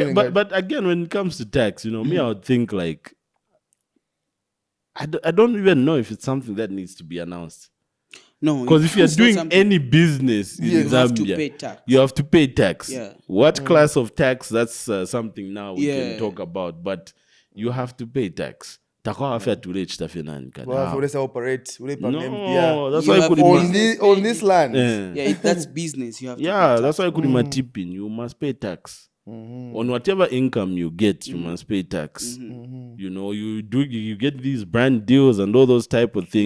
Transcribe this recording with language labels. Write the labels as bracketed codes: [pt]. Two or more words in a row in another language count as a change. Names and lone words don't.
[en] Okay, but again, when it comes to tax, me, I would think like I don't even know if it's something that needs to be announced. No, Because if you're it's not doing something- any business in you have to Zambia, pay tax. you have to pay tax. Yeah. What class of tax? That's something now we Yeah. can talk about. But you have to pay tax. [bem] Takwa afya tule chitafenani kana. [en] Well, let's operate. No, that's You why I have could to- on business this on this land. that's business. You have to pay Yeah, tax. that's why I could my tipping. You must pay tax. On whatever income you get, you must pay tax. You know, you get these brand deals and all those type of things.